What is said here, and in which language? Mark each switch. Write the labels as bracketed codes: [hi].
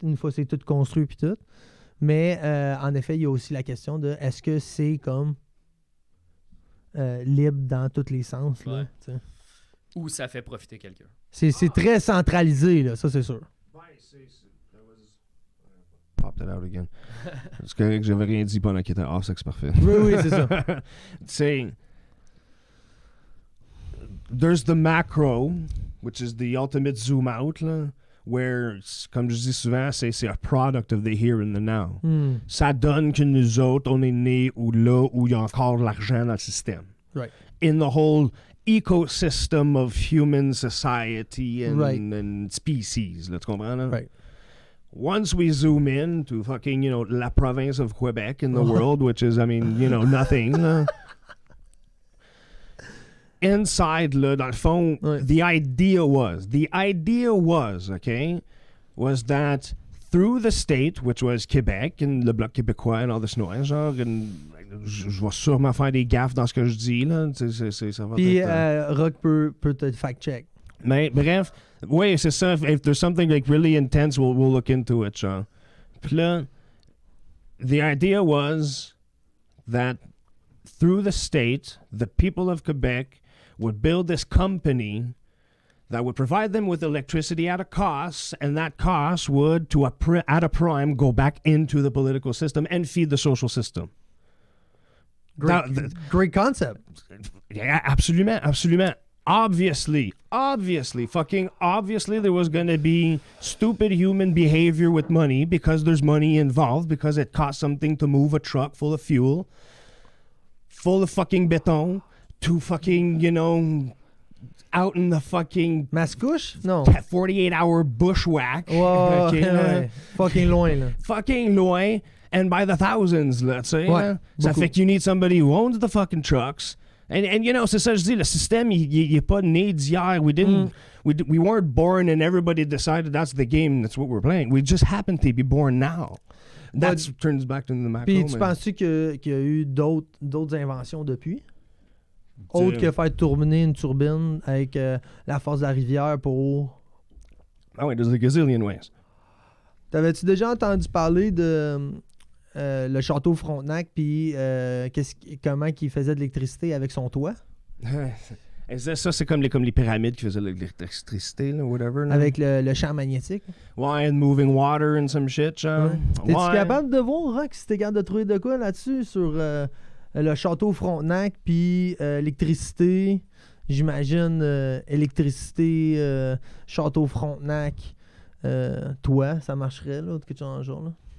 [fr] Une fois c'est tout construit puis tout. Mais en effet, il y a aussi la question de est-ce que c'est comme libre dans tous les sens? Là, ou ça fait profiter quelqu'un. C'est très centralisé, là, ça c'est sûr. [en] Pop that out again. [fr] C'est correct que j'avais rien dit pendant qu'il était off, c'est parfait. Oui, c'est ça. C'est... [en] There's the macro, which is the ultimate zoom out, là. Where, [fr] comme je dis souvent, c'est [en] a product of the here and the now. [fr] Ça donne que nous autres, on est nés ou là où il y a encore de l'argent dans le système. [en] Right. In the whole ecosystem of human society and species, là, [fr] tu comprends? [en] Là? Right. Once we zoom in to fucking, la province of Quebec in the world, which is, nothing. Inside, là, [fr] dans le fond, [en] the idea was, okay, was that through the state, which was Québec, and le Bloc québécois, and all this noise, genre, [fr] je vais sûrement faire des gaffes dans ce que je dis, là. Ça va puis, Rock peut te fact-check. Mais, bref, oui, c'est ça. [en] If there's something, like, really intense, we'll look into it, genre. [fr] Puis là, [en] the idea was that through the state, the people of Quebec would build this company that would provide them with electricity at a cost, and that cost would, at a prime, go back into the political system and feed the social system. Great concept. Yeah, [fr] absolument. [en] Obviously, there was going to be stupid human behavior with money because there's money involved, because it costs something to move a truck full of fuel, full of fucking béton, to fucking, out in the fucking... Mascouche? No. 48-hour bushwhack. Wow, okay, fucking [fr] loin, là. [en] Fucking loin, and by the thousands, là, [fr] tu sais. Ouais, ça fait que [en] you need somebody who owns the fucking trucks. [fr] And c'est ça que je dis, le système, il est pas né d'hier. [en] We weren't born and everybody decided that's the game, that's what we're playing. We just happen to be born now. That turns back to the macro. [fr] Puis tu penses-tu qu'il y a eu d'autres inventions depuis? Autre que faire tourner une turbine avec la force de la rivière pour... Ah oui, [en] there's a gazillion ways. [fr] T'avais-tu déjà entendu parler de le château Frontenac puis comment il faisait de l'électricité avec son toit? Ça, c'est comme les pyramides qui faisaient de l'électricité, là, whatever. Là. Avec le champ magnétique? Ouais, [en] and moving water and some shit, genre. [fr] Ouais. T'es-tu capable de voir, Rock, si t'es capable de trouver de quoi là-dessus sur... le château Frontenac, puis électricité, j'imagine, électricité, château Frontenac, toi, ça marcherait, là, quelque chose dans le genre, là?